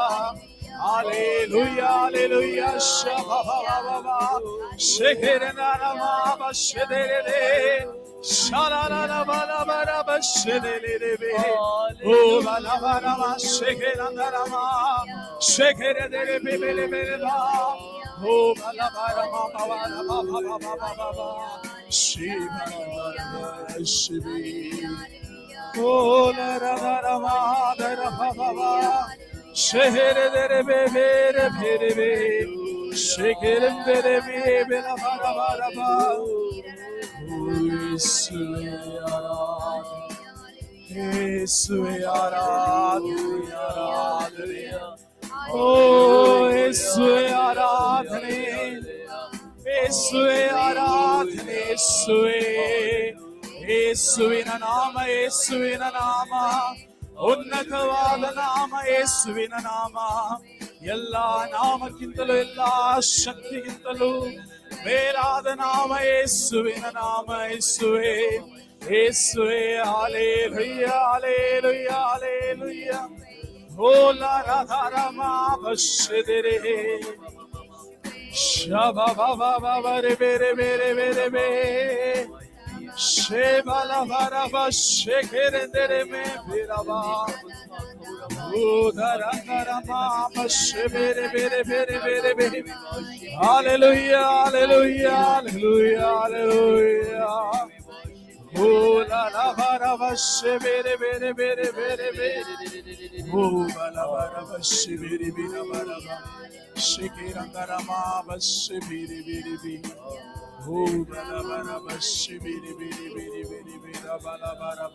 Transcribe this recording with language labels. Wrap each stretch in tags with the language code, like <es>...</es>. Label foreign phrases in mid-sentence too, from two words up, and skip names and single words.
<en>Hallelujah, hallelujah. Shabba-ba-ba-ba-ba. Shekere-na-na-ma-ba, shedere-de. Sha-la-la-la-ba-la-ba-la-ba, shedere-de-be. Oh, ba-la-ba-la-ba, shekere-na-na-ma. Shekere-de-de-be-be-le-be-le-ba. Oh, ba-la-ba-la-ba-ba-ba-ba-ba-ba-ba-ba. Shiba-la-ba-la-ba, shibi. Oh, la-ra-ra-ra-ma, la-ra-ba-ba-ba. Shehere-dere-be-be-re-be-re-be. Shekerem-dere-be-be-la-ba-la-ba-la-ba.</en> <kn>ಯೇಸುವೇ ಆರಾಧನೆ, ಯೇಸುವೇ ಆರಾಧನೆ, ಆರಾಧನೆ. ಓ, ಯೇಸುವೇ ಆರಾಧನೆ, ಯೇಸುವೇ ಆರಾಧನೆ, ಯೇಸುವೇ. ಯೇಸುವಿನ ನಾಮ, ಯೇಸುವಿನ ನಾಮ, ಉನ್ನತವಾದ ನಾಮ, ಯೇಸುವಿನ ನಾಮ. ಎಲ್ಲ ನಾಮಕ್ಕಿಂತಲೂ, ಎಲ್ಲ ಶಕ್ತಿಗಿಂತಲೂ ಮೇಲಾದ ನಾಮ ಯೇಸುವಿನ ನಾಮ. ಯೇಸುವೆ, ಯೇಸುವೆ. ಹಾಲೆಲೂಯ, ಹಾಲೆಲೂಯ, ಹಾಲೆಲೂಯ. ಓ ಲಾರಾಧಾರಮ ಬಶ್ಶೆದೆರೆ. ಶಬಬಬಬಬರೆ ಬೇರೆ ಬೇರೆ ಬೇರೆ ಬೇ. Shebalabara shekere me biraba. Udarangarama shebere bere bere bere bere.</kn> <en>Hallelujah, hallelujah, hallelujah, hallelujah. Oh la la bara shebere bere bere bere bere. Oh la bara shebere bere bara. Shekirangarama shebere bere bere. Oh, balabaraba, shibiri, biri, biri, biri, biri, balabaraba.</en>